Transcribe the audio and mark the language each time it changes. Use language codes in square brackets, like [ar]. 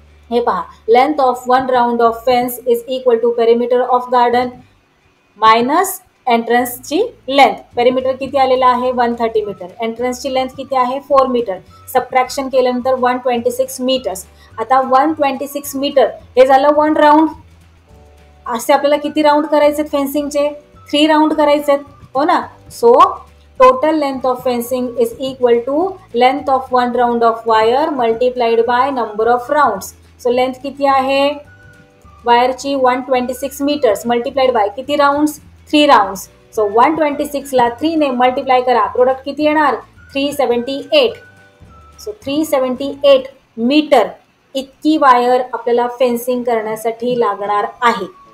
[mr] हे पहा, [en] Length of 1 round off fence is equal to perimeter of garden minus एंट्रन्सची length. [mr] Perimeter किती आलेला आहे 130 मीटर, एंट्रन्सची लेंथ किती आहे 4 मीटर. सबट्रॅक्शन केल्यानंतर 126 मीटर्स. आता 126 मीटर हे झालं 1 राऊंड. असे आपल्याला किती राऊंड करायचे फेन्सिंगचे, 3 राऊंड करायचे, हो ना. [en] So total length of fencing is equal to length of 1 round of wire multiplied by number of rounds. [mr] So length किती आहे वायरची 126 मीटर्स मल्टिप्लाइड बाय किती राउंड्स 3 राउंड्स. सो 126 ला 3 ने मल्टिप्लाय करा, प्रोडक्ट किती येणार 378. सो 378 मीटर इतकी वायर आपल्याला फेन्सिंग करण्यासाठी लागणार आहे.